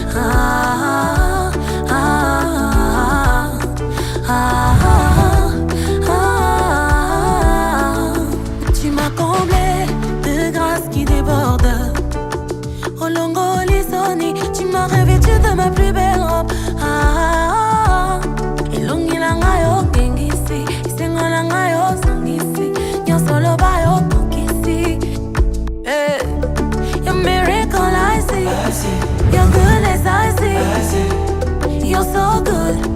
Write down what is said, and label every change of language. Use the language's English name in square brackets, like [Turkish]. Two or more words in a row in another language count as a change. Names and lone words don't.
[French] Tu m'as comblé de grâce qui déborde. [Lingala] Olongo lisoni, [French] tu m'as revêtu de ma plus belle robe. [Lingala] Elongi langa yo gengisi, isengo langa yo sangisi, nyonso loba yo tokisi. [English] Your miracle I see, your goodness I see, you're so good.